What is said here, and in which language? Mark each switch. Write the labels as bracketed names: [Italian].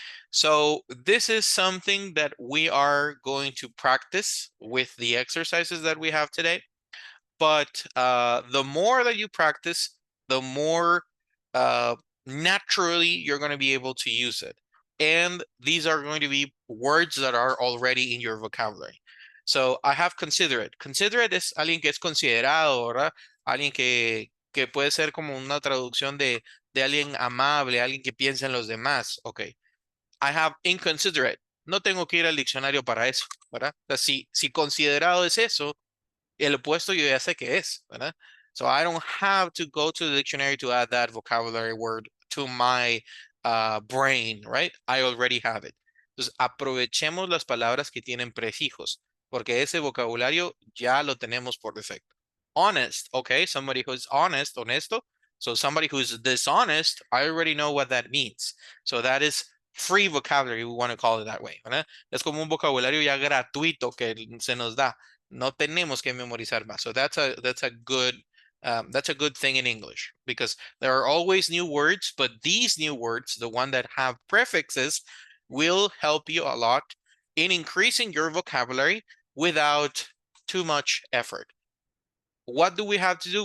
[English] So this is something that we are going to practice with the exercises that we have today. But the more that you practice, the more naturally you're going to be able to use it. And these are going to be words that are already in your vocabulary. So I have considerate. [Spanish] Considerate es alguien que es considerado, ¿verdad? Alguien que puede ser como una traducción de alguien amable, alguien que piensa en los demás. Okay. [English] I have inconsiderate. [Spanish] No tengo que ir al diccionario para eso, ¿verdad? O sea, si considerado es eso, el opuesto yo ya sé que es, ¿verdad? [English] So I don't have to go to the dictionary to add that vocabulary word to my brain, right? I already have it. [Spanish] Entonces, aprovechemos las palabras que tienen prefijos, porque ese vocabulario ya lo tenemos por defecto. [English] Honest, okay, somebody who's honest, [Spanish] honesto. [English] So somebody who's dishonest, I already know what that means. So that is free vocabulary, we want to call it that way, [Spanish] ¿verdad? Es como un vocabulario ya gratuito que se nos da. No tenemos que memorizar más. [English] So that's a good thing in English, because there are always new words, but these new words, the one that have prefixes, will help you a lot in increasing your vocabulary without too much effort. What do we have to do?